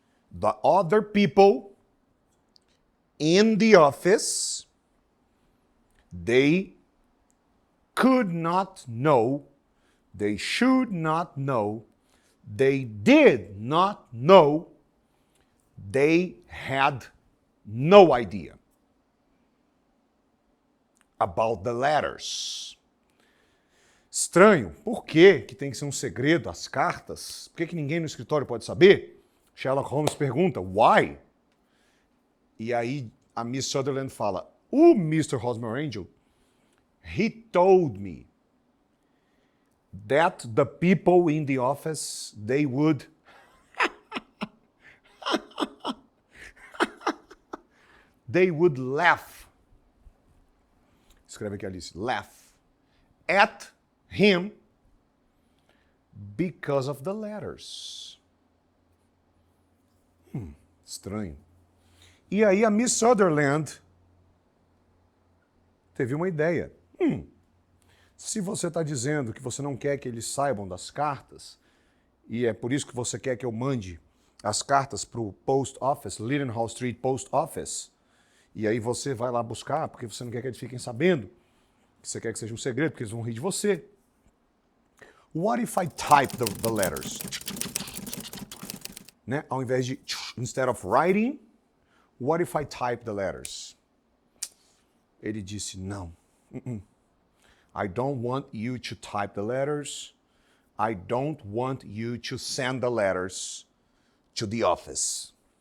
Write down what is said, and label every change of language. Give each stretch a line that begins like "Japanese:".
English: The other people in the office, they could not know, they should not know, they did not know, they had no idea about the letters.
Portuguese: Estranho. Por que tem que ser um segredo as cartas? Por que ninguém no escritório pode saber? Sherlock Holmes pergunta, why? E aí a Miss Sutherland fala, o Mr.
English: Hosmer Angel, he told me that the people in the office, they would they would laugh.
Portuguese: Escreve aqui, Alice.
English: Laugh at him because of the letters.
Portuguese: Estranho. E aí a Miss Sutherland teve uma ideia. Se você está dizendo que você não quer que eles saibam das cartas, e é por isso que você quer que eu mande as cartas para o Post Office, Lidenhall Street Post Office, e aí você vai lá buscar, porque você não quer que eles fiquem sabendo, que você quer que seja um segredo, porque eles vão rir de você.
English: What if I type the letters?
Portuguese: Né? Ao invés de,
English: instead of writing, what if I type the letters?
Portuguese: Ele disse, não.
English: I don't want you to type the letters. I don't want you to send the letters to the office.